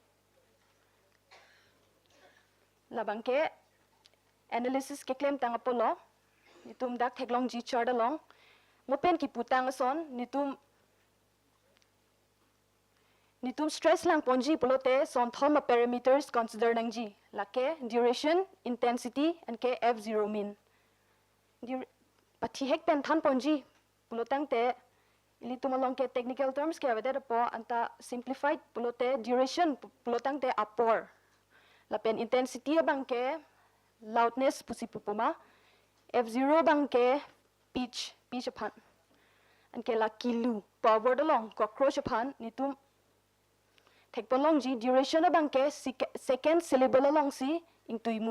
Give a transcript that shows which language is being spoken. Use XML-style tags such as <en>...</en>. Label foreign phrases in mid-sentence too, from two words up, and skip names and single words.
<mjw>Labangke analysis ke claim tang apolo. Nitum dak teglong ji chart along. Mopen ki putang son nitum stress lang ponji polote son thoma parameters consider nang ji lake</mjw> <en>duration, intensity and</en> <mjw>ke f0 min. Pati hek pen than ponji pulotang te ili tumalong ke</mjw> <en>technical terms</en> <mjw>ke avede po anta simplified pulote duration pulotang te apor. Lapen intensity abang ke loudness pusi pupuma, f0 bang ke pitch apan. An ke la kilu power along cockroach apan nitum tekpolong ji duration abang ke</mjw> <en>second syllable</en> <mjw>along si ingtuimu.</mjw>